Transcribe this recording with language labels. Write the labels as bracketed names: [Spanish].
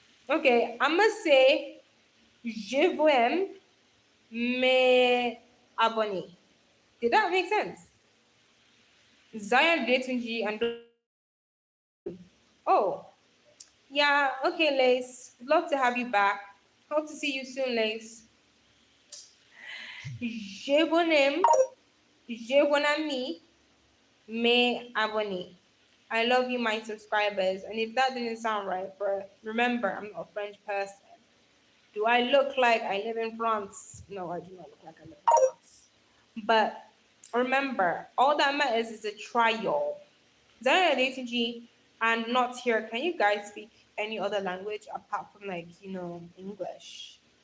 [English] Okay, I'm gonna say [French] je vous aime, mes abonnés. [English] Did that make sense? Zion Datunji and oh, yeah, okay, Lace. Love to have you back. Hope to see you soon, Lace. [French] Je vous aime, je vous aime, mes abonnés. [English] I love you, my subscribers. And if that didn't sound right, bro, remember, I'm not a French person. Do I look like I live in France? No, I do not look like I live in France. But remember, all that matters is a trial. Zara G and not here. Can you guys speak any other language apart from English?